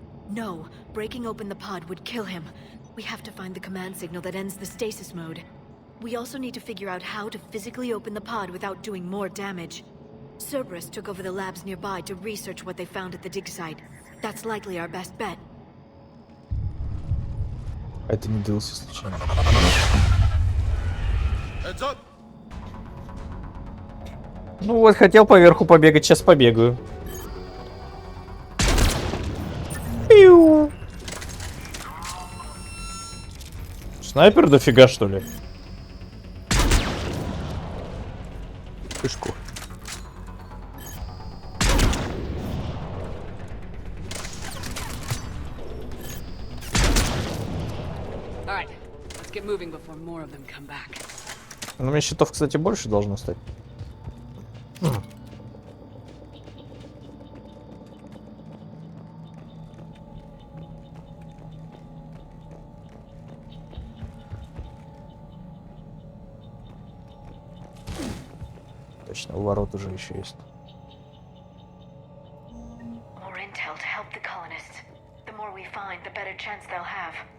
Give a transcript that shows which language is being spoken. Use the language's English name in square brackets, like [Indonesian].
[English] No, breaking open the pod would kill him. We have to find the command signal that ends the stasis mode. We also need to figure out how to physically open the pod without doing more damage. Cerberus took over the labs nearby to research what they found at the dig site. That's likely our best bet. [Russian] Это не делался случайно. [English] Heads up! [Russian] Ну вот, хотел поверху побегать, сейчас побегаю. Пиу. Снайпер дофига, что ли? Пышку. [English] Alright, let's get moving before more of them come back. [Russian] Ну, у меня щитов, кстати, больше должно стать. Точно, у ворот уже еще есть. [English] More intel to help the colonists. The more we find, the better chance they'll have.